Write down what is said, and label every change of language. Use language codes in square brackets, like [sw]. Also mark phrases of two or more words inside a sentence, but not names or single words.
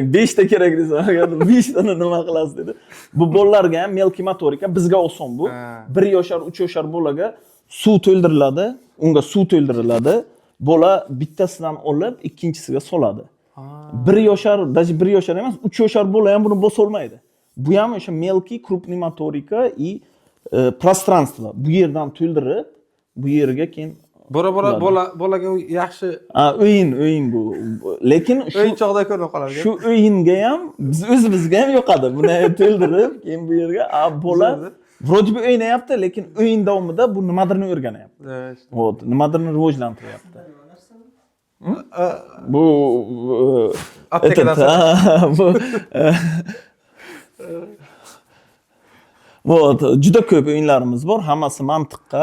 [uz] 5 ta kerak desam, 5 tani nima qilasiz dedi. Bu bolalarga ham [ru] мелкая моторика, [uz] bizga oson bu. 1 yoshar, 3 yoshar bolaga suv to'ldiriladi, unga suv to'ldiriladi. Bola bittasidan olib, ikkinchisiga soladi. 1 yoshar, даже 1 yoshar emas, 3 yoshar bola ham buni bosa olmaydi. Bu ham o'sha [ru] мелкая крупная моторика и пространство. [uz] Bu yerdan to'ldirib, bu yerga keyin bolaga yaxshi o'yin bu. Lekin shu o'yinchoqda ko'rinib qoladi. Shu o'yinga ham biz o'zimizga ham yoqadi. Buni to'ldirib, keyin bu yerga bola [ru] вроде бы [uz] o'ynayapti, lekin o'yin davomida bu nimadirni o'rganyapti. Вот, nimadirni rivojlantiryapti. Bu Вот, juda ko'p o'yinlarimiz bor, hammasi mantiqqa.